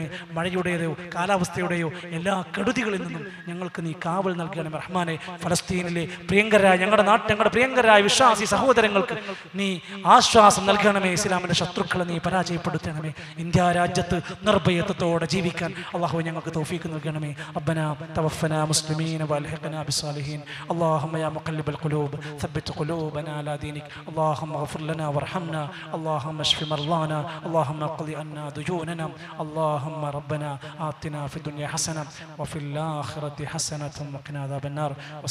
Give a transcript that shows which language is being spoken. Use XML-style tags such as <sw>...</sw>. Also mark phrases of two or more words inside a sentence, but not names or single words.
<ml>മഴയുടേതോ കാലാവസ്ഥയുടെയോ എല്ലാ കെടുതികളിൽ നിന്നും ഞങ്ങൾക്ക് നീ കാവൽ നൽകണമേ റഹ്മാനെ. ഫലസ്തീനിലെ പ്രിയങ്കരായ ഞങ്ങളുടെ പ്രിയങ്കരായ വിശ്വാസി സഹോദരങ്ങൾക്ക് നീ ആശ്വാസം നൽകണമേ. ഇസ്ലാമിന്റെ ശത്രുക്കളെ നീ പരാജയപ്പെടുത്തണമേ. ഇന്ത്യ രാജ്യത്ത് നിർഭയത്വത്തോടെ ജീവിക്കാൻ അല്ലാഹു ഞങ്ങൾക്ക് തൗഫീഖ് നൽകണമേ.</ml> <ar>ربنا توفنا مسلمين والحقنا بالصالحين. اللهم يا مقلب القلوب ثبت قلوبنا على دينك. اللهم اغفر لنا وارحمنا. اللهم اشف مرضانا. اللهم اقض عنا ديوننا. اللهم ربنا آتنا في الدنيا حسنة وفي الآخرة حسنة وقنا عذاب النار.</ar>